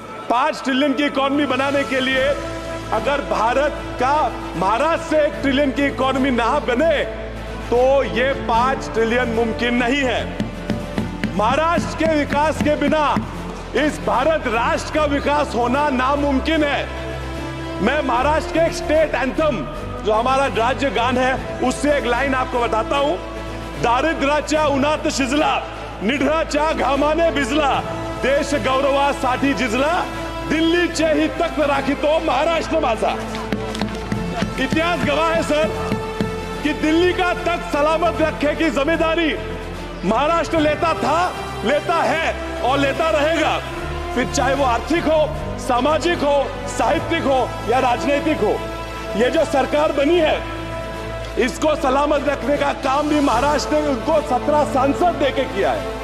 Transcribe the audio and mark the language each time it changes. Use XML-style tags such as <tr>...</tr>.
<hi>5 trillion की economy बनाने के लिए अगर भारत का महाराष्ट्र से 1 ट्रिलियन की इकोनॉमी ना बने तो ये 5 ट्रिलियन मुमकिन नहीं है। महाराष्ट्र के विकास के बिना इस भारत राष्ट्र का विकास होना नामुमकिन है। मैं महाराष्ट्र के एक स्टेट एंथम जो हमारा राज्य गान है उससे एक लाइन आपको बताता हूं।</hi> <mr>दारिद्र्याच्या उन्हात शिजला, निढळाच्या घामाने भिजला, देश गौरवासाठी झिजला, दिल्लीचे ही तख्त राखितो महाराष्ट्र माझा।</mr> <hi>इतिहास गवाह है सर कि दिल्ली का तख्त सलामत रखने की जिम्मेदारी महाराष्ट्र लेता था, लेता है और लेता रहेगा, फिर चाहे वो आर्थिक हो, सामाजिक हो, साहित्यिक हो या राजनीतिक हो। ये जो सरकार बनी है इसको सलामत रखने का काम भी महाराष्ट्र ने उनको 17 सांसद देके किया है।</hi>